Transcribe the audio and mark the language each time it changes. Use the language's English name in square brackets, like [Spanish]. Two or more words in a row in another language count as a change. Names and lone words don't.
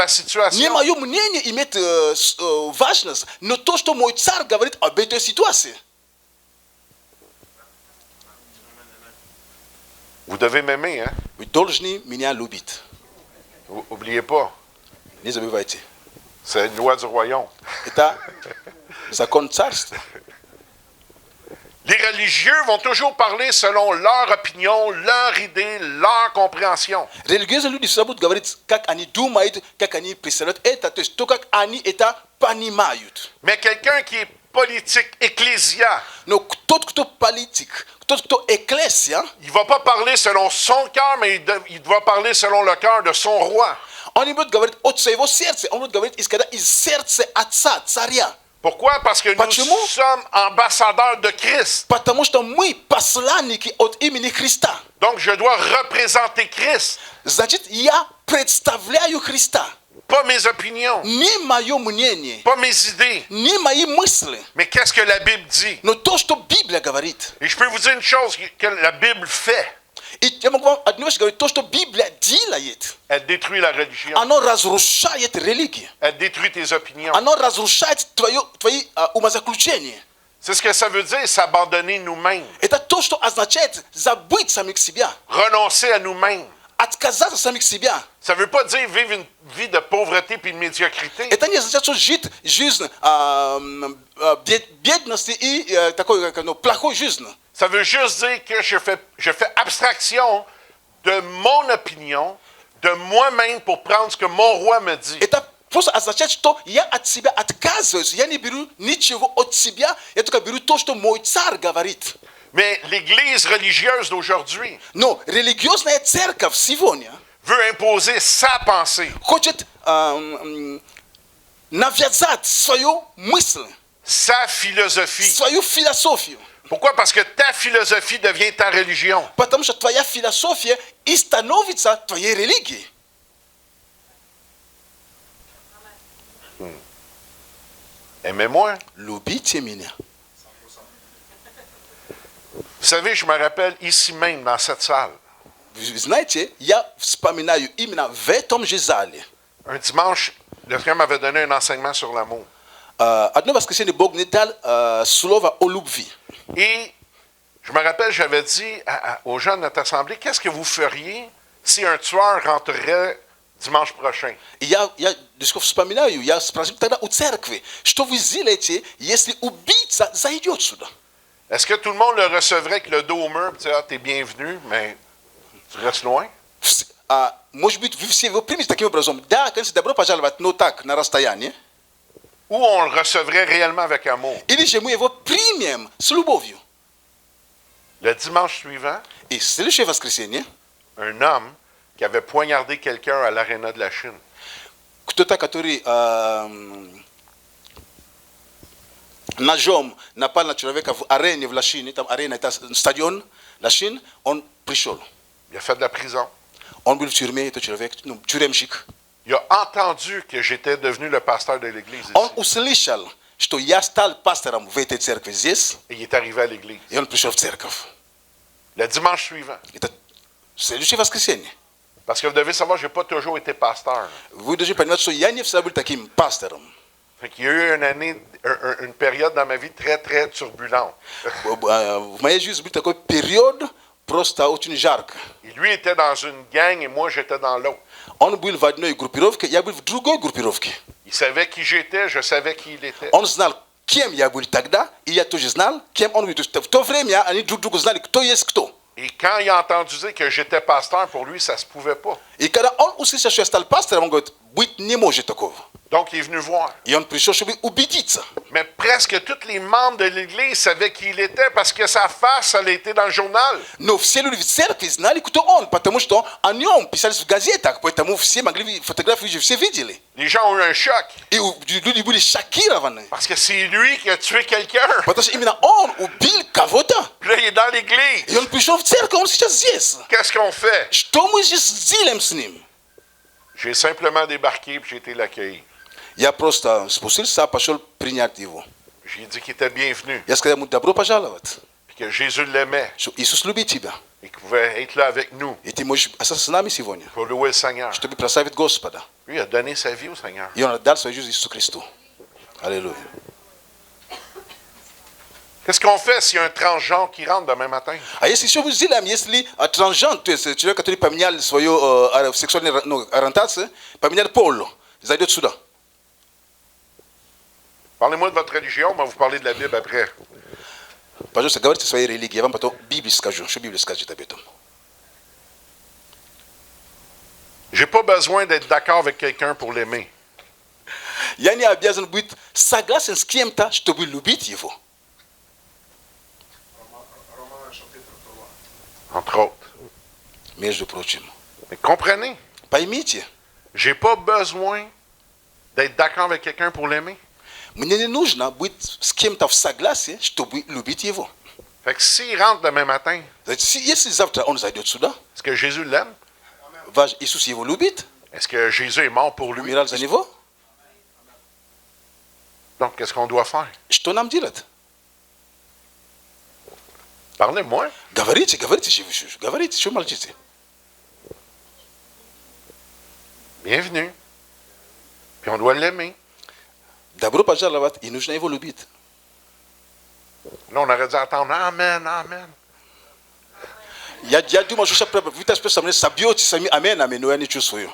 [Russian] Не situation. мое мнение имеет важность, но то, что мой царь говорит об этой ситуации. [French] Vous devez m'aimer, hein? [Russian] Вы должны меня любить. [French] Oubliez pas, [Russian] Не забывайте. [French] c'est une loi du royaume. [Russian] Это закон царства. [French] Les religieux vont toujours parler selon leur opinion, leur idée, leur compréhension. [Russian] Религиозные люди всегда будут говорить, как они думают, как они представляют это, то есть то, как они это понимают. [French] Mais quelqu'un qui est politique, ecclésia, [Russian] Но тот, кто политик, тот, кто экклесия, [French] il ne va pas parler selon son cœur, mais il doit parler selon le cœur de son roi. [Russian] он не будет говорить от своего сердца, он будет говорить, исходя из сердца отца, царя. [French] Pourquoi? Parce que [Russian] Почему? [French] nous sommes ambassadeurs de Christ. [Russian] Потому что мы посланники от имени Христа. [French] Donc, je dois représenter Christ, [Russian] Значит, я представляю Христа. [French] pas mes opinions, [Russian] Не мое мнение, [French] pas mes idées, [Russian] не мои мысли, [French] mais qu'est-ce que la Bible dit. [Russian] но то, что Библия говорит. [French] Et je peux vous dire une chose que la Bible fait. [Russian] И я могу вам одну вещь говорить, то, что Библия делает, [French] Elle détruit la religion. [Russian] оно разрушает религию. [French] Elle détruit tes opinions. [Russian] Оно разрушает твои умозаключения. [French] C'est ce que ça veut dire, s'abandonner nous-mêmes. [Russian] Это то, что означает забыть самих себя, [French] Renoncer à nous-mêmes. [Russian] отказаться от самих себя. [French] Ça ne veut pas dire vivre une vie de pauvreté puis de médiocrité. [Russian] Это не означает, что жить жизнь бедности и такой ну, плохой жизни. [French] Ça veut juste dire que je fais abstraction de mon opinion, de moi-même pour prendre ce que mon roi me dit. [Russian] Это просто означает, что я от себя отказываюсь. Я не беру ничего от себя, я только беру то, что мой царь говорит. [French] Mais l'Église religieuse d'aujourd'hui [Russian] Но религиозная церковь сегодня [French] veut imposer sa pensée, [Russian] хочет навязать свою мысль, [French] sa philosophie. [Russian] свою философию. [French] Pourquoi? Parce que ta philosophie devient ta religion. [Russian] Потому что твоя философия и становится твоей религией. [French] Aimez-moi. [Russian] Любите меня. [French] Vous savez, je me rappelle ici même, dans cette salle, [Russian] Вы знаете, я вспоминаю именно в этом же зале. [French] un dimanche, le frère m'avait donné un enseignement sur l'amour. [Russian] Одно воскресенье Бог мне дал слово о любви. [French] Et je me rappelle, j'avais dit aux gens de notre assemblée, qu'est-ce que vous feriez si un tueur rentrerait dimanche prochain? [Russian] И я вспоминаю, я спросил тогда у церкви, что вы сделаете, если убийца зайдет сюда? [French] Est-ce que tout le monde le recevrait avec le dos au mur et dire, ah, t'es bienvenu, mais tu restes loin? [Russian] Может быть, вы все его примете таким образом. Да, конечно, добро пожаловать, но так, на расстоянии. [French] Ou on le recevrait réellement avec amour? [Russian] Или же мы его примем с любовью. [French] Le dimanche suivant, [Russian] И следующее воскресенье [French] un homme qui avait poignardé quelqu'un à l'aréna de la Chine. [Russian] кто-то, который ножом напал на человека в арене в Лашине, там арена, это стадион Лашин, он пришел. [French] Il a fait de la prison. [Russian] Он был в тюрьме, этот человек, ну, тюремщик. [French] Il a entendu que j'étais devenu le pasteur de l'église ici. [Russian] Он услышал, что я стал пастором в этой церкви здесь, [French] Et il est arrivé à l'église. [Russian] и он пришел в церковь. [French] Le dimanche suivant. [Russian] Это следующее воскресенье. [French] Parce que vous devez savoir, je n'ai pas toujours été pasteur. [Russian] Вы должны понимать, что я не всегда был таким пастором. [French] Fait qu'il y a eu une période dans ma vie très, très turbulente. [Russian] В моей жизни был такой период, просто очень жарко. [French] Et lui était dans une gang et moi j'étais dans l'autre. [Russian] Он был в одной группировке, я был в другой группировке. [French] Il savait qui j'étais, je savais qui il était. [Russian] Он знал, кем я был тогда, и я тоже знал, кем он был. В то время они друг друга знали, кто есть кто. [French] Et quand il a entendu dire que j'étais pasteur, pour lui, ça ne se pouvait pas. [Russian] И когда он услышал, что я стал пастором, он говорит, быть не может такого. [French] Donc, il est venu voir. [Russian] И он пришел, чтобы убедиться. [French] Mais presque tous les membres de l'Église savaient qui il était parce que sa face, elle a été dans le journal. [Russian] Но все люди в церкви знали, кто он, потому что о нем писали в газетах, поэтому все могли фотографии, все видели. [French] Les gens ont eu un choc [Russian] И люди были шокированы, [French] parce que c'est lui qui a tué quelqu'un. [Russian] потому что именно он убил кого-то. [French] Puis là, il est dans l'Église. [Russian] И он пришел в церковь, он сейчас здесь. [French] Qu'est-ce qu'on fait? [Russian] Что мы здесь делаем с ним? [French] J'ai simplement débarqué et j'ai été l'accueillir. [Russian] Я просто спустился, пошел принять его. [French] J'ai dit qu'il était bienvenu, [Russian] Я сказал ему, добро пожаловать, [French] puis que Jésus l'aimait [Russian] что Иисус любит тебя. [French] et qu'il pouvait être là avec nous [Russian] И ты можешь остаться с нами сегодня, [French] pour louer le Seigneur. [Russian] чтобы прославить Господа. [French] Lui, il a donné sa vie au Seigneur. [Russian] И он отдал свою жизнь Иисусу Христу. Аллилуйя. [French] Qu'est-ce qu'on fait s'il y a un transgenre qui rentre demain matin? [Russian] А если еще мы сделаем, если трансжен, то есть человек, который поменял свою сексуальную ориентацию, поменял пол, зайдет сюда. [French] Parlez-moi de votre religion, mais vous parlez de la Bible après. [Russian] Пожалуйста, говорите о своей религии, я вам потом Библию скажу, что Библия скажет об этом. [French] J'ai pas besoin d'être d'accord avec quelqu'un pour l'aimer. [Russian] Я не обязан быть согласен с кем-то, чтобы любить его. [French] Entre autres. [Russian] Между прочим. [French] Mais comprenez, [Russian] Поймите, [French] j'ai pas besoin d'être d'accord avec quelqu'un pour l'aimer. [Russian] мне не нужно быть с кем-то в согласии, чтобы любить его. [French] Fait que s'il rentre demain matin, [Russian] Если завтра он зайдет сюда, [French] est-ce que Jésus l'aime? [Russian] ваш Иисус его любит, [French] Est-ce que Jésus est mort pour lui? [Russian] умирал за него, [French] Donc, qu'est-ce qu'on doit faire? [Russian] что нам делать? [French] Parlez-moi. [Russian] Говорите, говорите, что молчите? [French] Bienvenue. Puis on doit l'aimer. [Russian] Добро пожаловать, и нужно его любить. [French] Là, on aurait dû attendre Amen, Amen. [Russian] Я думал, что сейчас вы так просто мне собьете сами амен, амен, но я не чувствую.